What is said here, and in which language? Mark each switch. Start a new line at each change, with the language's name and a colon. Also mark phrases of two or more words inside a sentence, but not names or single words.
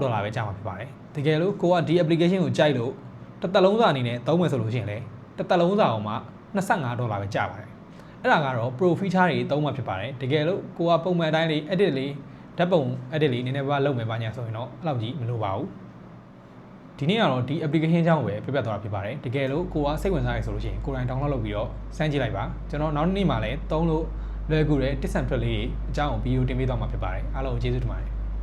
Burmese: ပဲကျမှာဖြစ်ပါတယ်တကယ်လို့ကိုကဒီ application ကိုကြိုက်လို့တစ်သက်လုံးစာအနေနဲ့သုံးမယ်ဆိုလို့ရှိရင်လည်းတစ်သက်လုံးစာအောင်မှ$25ပဲကျပါတယ်အဲ့ဒါကတော့
English: pro feature
Burmese: တွေသုံးမှဖြစ်ပါတယ်တကယ်လို့ကိုကပုံမှန်အတိုင်းလေး edit လေးဓာတ်ပုံ edit လေးနည်းနည်းပါးလုပ်မယ်ပါညာဆိုရင်တော့အဲ့လောက်ကြီးမလိုပါဘူးဒီနေ့ကတော့ဒီ application အကြောင်းကိုပဲပြပြသွားတာဖြစ်ပါတယ်တကယ်လို့ကိုကစိတ်ဝင်စားရဆိုလို့ရှိရင်ကိုယ်တိုင် download လုပ်ပြီးတော့စမ်းကြည့်လိုက်ပါကျွန်တော်နောက်နေ့မှလည်းသုံးလို့လွယ်ကူတဲ့
English: tips and tricks
Burmese: လေးအကြောင်းကိုဗီဒီယိုတင်ပေးသွားမှာဖြစ်ပါတယ်အားလုံးကျေးဇူးတင်ပါတယ်